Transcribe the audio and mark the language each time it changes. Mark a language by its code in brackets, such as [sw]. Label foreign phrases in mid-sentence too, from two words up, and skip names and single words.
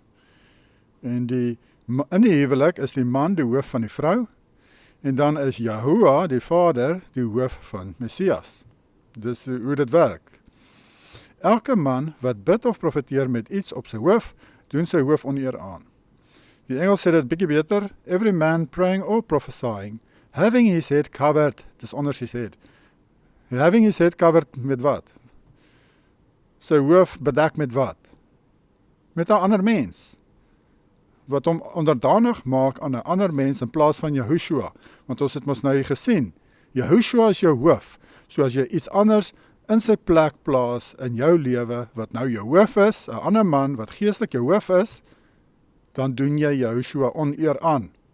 [af] En in die huwelik is die man die hoof van die vrou, en dan is Yahua, die vader, die hoof van Messias. Dis hoe dit werk. Elke man wat bid of profeteer met iets op sy hoof, doen sy hoof oneer aan. Die Engels sê dit bietjie beter, [en] every man praying or prophesying, having his head covered, [af] dis onder sy head. [en] Having his head covered [af] met wat? Sy hoof bedek met wat? Met 'n ander mens. Wat hom onderdanig maak aan 'n ander mens in plaas van Yahushua. Want ons het mos nou hier gesien, Yahushua is jou hoof. So as jy iets anders in sy plek plaas in jou lewe, wat nou jou hoof is, 'n ander man wat geestelik jou hoof is, dan doen jy Yahushua oneer aan.